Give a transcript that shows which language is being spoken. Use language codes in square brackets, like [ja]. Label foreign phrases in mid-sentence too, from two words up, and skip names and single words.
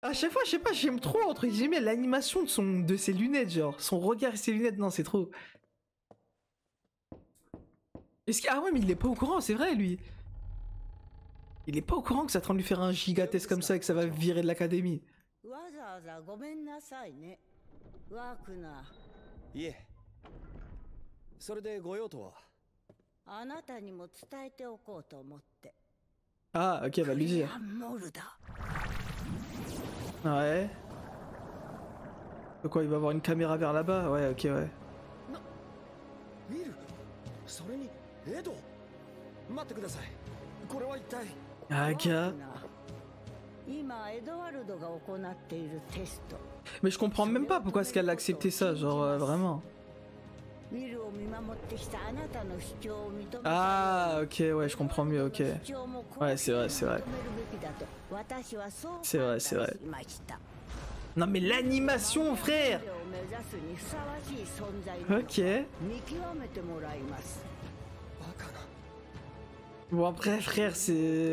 [fr] À chaque fois, je sais pas, j'aime trop, entre guillemets, l'animation de ses lunettes, genre. Son regard et ses lunettes, non, c'est trop. Ah ouais, mais il est pas au courant, c'est vrai, lui. Il est pas au courant que ça est en train de lui faire un gigatest comme ça et que ça va virer de l'académie. [ja] わざわざごめんなさいね。ワークナー。いえ。それでご用とは。あなたにも伝えておこうと思って。 [fr] Ah, ok, va lui dire. [ja] モルダ。 [fr] Ouais. De quoi, il va avoir une caméra vers là-bas? Ouais, ok, ouais. [ja] ウィル、それにエド。待ってください。これは一体。 [fr] Ah, gars. [ja] 今エドワルドが行っているテスト。 [fr] Mais je comprends même pas pourquoi est-ce qu'elle a accepté ça, genre vraiment. [ja] ウィルを見守ってきたあなたの主張を認めた。 [fr] Ah, ok, ouais, je comprends mieux, ok. Ouais, c'est vrai, c'est vrai. C'est vrai, c'est vrai. Non mais l'animation, frère! Ok. Bon après, frère, c'est...